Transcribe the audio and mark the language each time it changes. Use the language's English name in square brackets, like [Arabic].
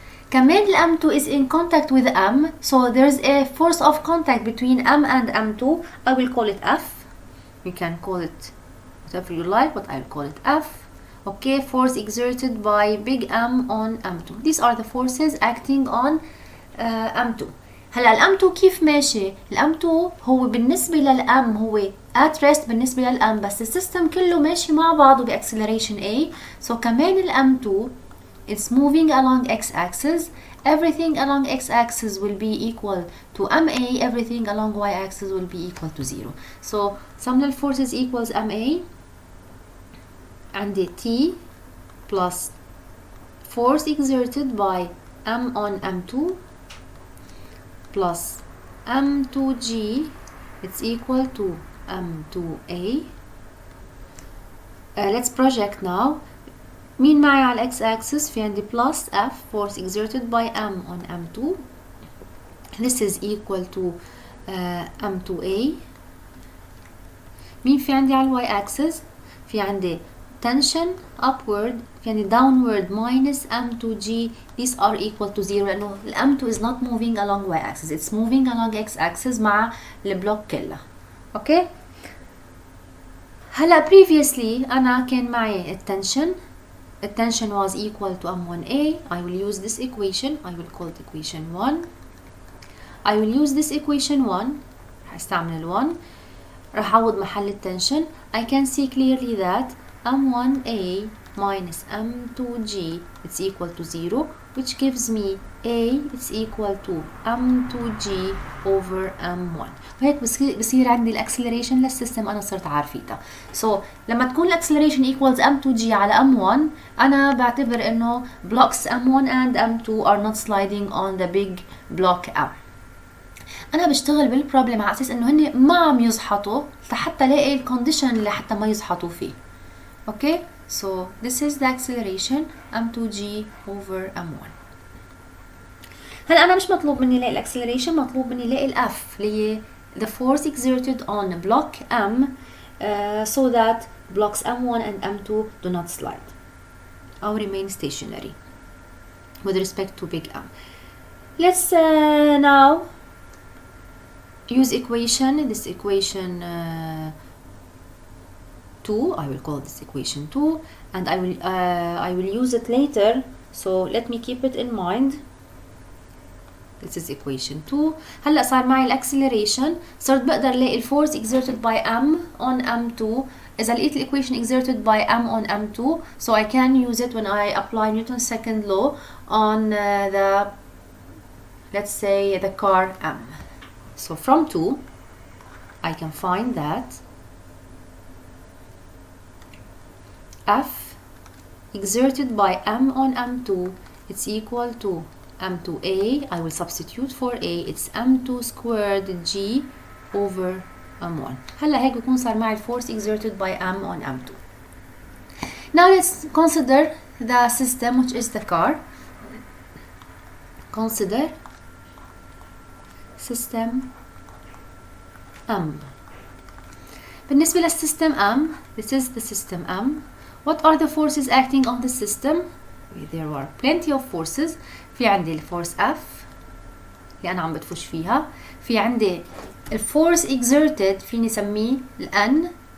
[Arabic] كمان ال [English] M2 is in contact with M, so there's a force of contact between M and M2. I will call it F. You can call it whatever you like, but I'll call it F. Okay, force exerted by big M on M2. These are the forces acting on M2. [Arabic] هلا ال M2 كيف ماشي؟ ال M2 هو بالنسبة للM هو [English] at rest [Arabic] بالنسبة للM, بس السيستم كله ماشي مع بعضه بأكسلريشن A. [English] So [Arabic] كمان ال [English] M2 it's moving along x-axis. Everything along x-axis will be equal to MA. Everything along y-axis will be equal to 0. So sum of forces equals MA and the T plus force exerted by M on M2 plus M2G, it's equal to M2A. Let's project now. [Arabic] مين معي على [English] x axis؟ [Arabic] في عندي [English] plus F force exerted by M on M2. This is equal to M2A. [Arabic] مين في عندي على y axis؟ في عندي [English] tension upward، [Arabic] في عندي [English] downward minus M2G. These are equal to 0 [Arabic] لأنه ال [English] M2 is not moving along y axis, it's moving along x axis [Arabic] مع البلوك كلها. اوكي؟ هلا [English] previously [Arabic] أنا كان معي التنشن. [English] The tension was equal to M1A. I will use this equation. I will call it equation 1. I will use this equation 1. [Arabic] هستعمل 1. راح أعوض محل التنشن. [English] I can see clearly that M1A minus M2G it's equal to 0, which gives me A it's equal to M2G over M1. [Arabic] وهيك بصير عندي الاكسلريشن للسيستم أنا صرت عارفيتها. [English] So [Arabic] لما تكون الاكسلريشن [English] equals M2G على M1 [Arabic] أنا بعتبر إنه [English] blocks M1 and M2 are not sliding on the big block M. [Arabic] أنا بشتغل بالبروبلم على أساس إنه هن ما عم يزحطوا لحتى لاقي الكونديشن اللي حتى ما يزحطوا فيه. [English] Okay, so this is the acceleration M2G over M1. [Arabic] هلا أنا مش مطلوب مني لاقي الاكسلريشن، مطلوب مني لاقي الF اللي هي [English] the force exerted on block M so that blocks M1 and M2 do not slide or remain stationary with respect to big M. Let's now use equation, this equation 2. I will call this equation 2 and I will use it later, so let me keep it in mind. This is equation 2. [Arabic] هلا صار معي الاكسلريشن، صرت بقدر الاقي الفورس [English] exerted by M on M2. [Arabic] إذا لقيت [English] equation exerted by M on M2, so I can use it when I apply Newton's second law on the, let's say, the car M. So from 2 I can find that F exerted by M on M2 it's equal to M2A, I will substitute for A, it's M2 squared G over M1. [Arabic] هلا هيك بكون صار معي [English] force exerted by M on M2. Now let's consider the system which is the car. Consider system M. [Arabic] بالنسبة للسيستم [English] M, this is the system M. What are the forces acting on the system? There are plenty of forces. [Arabic] في عندي الفورس F اللي أنا عم بتفش فيها. في عندي الفورس [English] exerted [Arabic] فيني سميه الN.